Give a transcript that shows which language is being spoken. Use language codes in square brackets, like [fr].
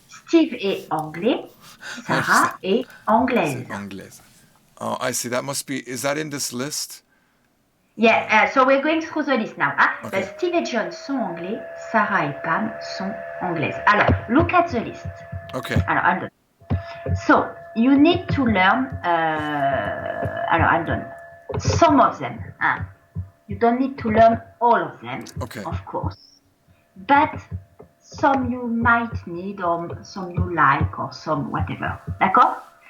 [fr] Steve est anglais, Sarah est anglaise. [en] Anglaise. Oh, I see. That must be. Is that in this list? Yeah, so we're going through the list now. Hein? Okay. [fr] Steve et John sont anglais, Sarah et Pam sont anglaises. [en] Alors, look at the list. Okay. Alors, hold on. So, you need to learn, alors, hold on. Some of them. Hein? You don't need to learn all of them, Okay. of course. But some you might need, or some you like, or some whatever. D'accord?